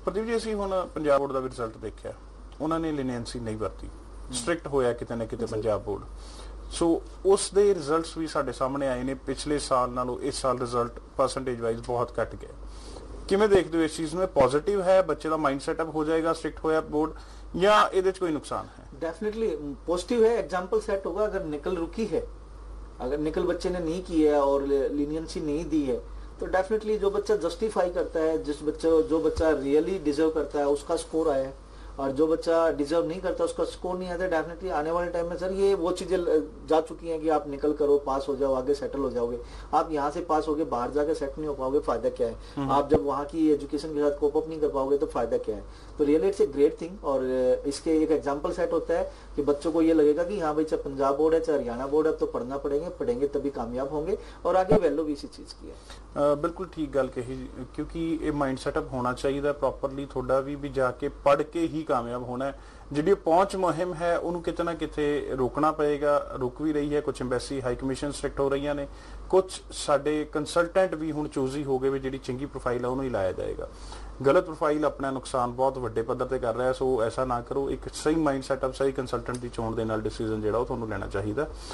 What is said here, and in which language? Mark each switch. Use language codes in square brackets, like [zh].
[pa] ਪ੍ਰਦੀਪ ਜੀ, ਅਸੀਂ ਹੁਣ ਪੰਜਾਬ ਬੋਰਡ ਦਾ ਵੀ ਰਿਜ਼ਲਟ ਦੇਖਿਆ, ਉਹਨਾਂ ਨੇ ਲੀਨੀਅੰਸੀ ਨਹੀਂ ਵਰਤੀ, ਸਟ੍ਰਿਕਟ ਹੋਇਆ ਕਿਤੇ ਨਾ ਕਿਤੇ ਪੰਜਾਬ ਬੋਰਡ। ਸੋ ਉਸ ਦੇ ਰਿਜ਼ਲਟਸ ਵੀ ਸਾਡੇ ਸਾਹਮਣੇ ਆਏ ਨੇ, ਪਿਛਲੇ ਸਾਲ ਨਾਲੋਂ ਇਸ ਸਾਲ ਰਿਜ਼ਲਟ ਪਰਸੈਂਟੇਜ ਵਾਈਜ਼ ਬਹੁਤ ਘਟ ਗਏ। ਕਿਵੇਂ ਦੇਖਦੇ ਹੋ ਇਸ ਚੀਜ਼ ਨੂੰ? ਪੋਜ਼ਿਟਿਵ ਹੈ, ਬੱਚੇ ਦਾ ਮਾਈਂਡ ਸੈਟਅਪ ਹੋ ਜਾਏਗਾ ਸਟ੍ਰਿਕਟ ਹੋਇਆ ਬੋर्ड, या ਇਹਦੇ ਚ ਕੋਈ नुकसान है? [hi] डेफिनेटली पॉजिटिव है, एग्जाम्पल सेट होगा। अगर निकल रुकी है, अगर निकल बच्चे ने नहीं की है और लीनियंसी नहीं दी है, तो डेफिनेटली जो बच्चा जस्टिफाई करता है, जो बच्चा रियली डिजर्व करता है, उसका स्कोर आया है, और जो बच्चा डिजर्व नहीं करता, उसका स्कोर नहीं आता, डेफिनेटली आने वाले टाइम में सर ये वो चीजें जा चुकी हैं कि आप निकल करो, पास हो जाओ, आगे सेटल हो जाओगे। आप यहाँ से पास होगे, बाहर जाकर सेट नहीं हो पाओगे, फायदा क्या है? आप जब वहाँ की एजुकेशन के साथ कोप अप नहीं कर पाओगे तो फायदा क्या है? तो [en] Really it's a great thing. [hi] और इसके एक एग्जाम्पल सेट होता है कि बच्चों को ये लगेगा कि हाँ भाई, चाहे पंजाब बोर्ड है चाहे हरियाणा बोर्ड है, तो पढ़ना पढ़ेंगे तभी कामयाब होंगे, और आगे वैल्यू भी इसी चीज की है। बिल्कुल ठीक गल कही, क्योंकि ये माइंड सैटअप होना चाहिए प्रॉपरली थोड़ा भी जाके पढ़ के ही कामयाब होना है। [pa] ਜਿਹੜੀ ਪਹੁੰਚ ਮੁਹਿੰਮ ਹੈ ਉਹਨੂੰ ਕਿਤੇ ਨਾ ਕਿਤੇ ਰੋਕਣਾ ਪਏਗਾ, ਰੁਕ ਵੀ ਰਹੀ ਹੈ। ਕੁਝ ਐਮਬੈਸੀ ਹਾਈ ਕਮਿਸ਼ਨ ਸਟ੍ਰਿਕਟ ਹੋ ਰਹੀਆਂ ਨੇ, ਕੁਝ ਸਾਡੇ ਕੰਸਲਟੈਂਟ ਵੀ ਹੁਣ ਚੂਜ਼ ਹੀ ਹੋ ਗਏ ਵੀ ਜਿਹੜੀ ਚੰਗੀ ਪ੍ਰੋਫਾਈਲ ਹੈ ਉਹਨੂੰ ਹੀ ਲਾਇਆ ਜਾਏਗਾ। ਗਲਤ ਪ੍ਰੋਫਾਈਲ ਆਪਣਾ ਨੁਕਸਾਨ ਬਹੁਤ ਵੱਡੇ ਪੱਧਰ ਤੇ ਕਰ ਰਿਹਾ, ਸੋ ਐਸਾ ਨਾ ਕਰੋ। ਇੱਕ ਸਹੀ ਮਾਈਂਡ ਸੈਟਅਪ, ਸਹੀ ਕੰਸਲਟੈਂਟ ਦੀ ਚੋਣ ਦੇ ਨਾਲ ਡਿਸੀਜਨ ਜਿਹੜਾ ਉਹ ਤੁਹਾਨੂੰ ਲੈਣਾ ਚਾਹੀਦਾ।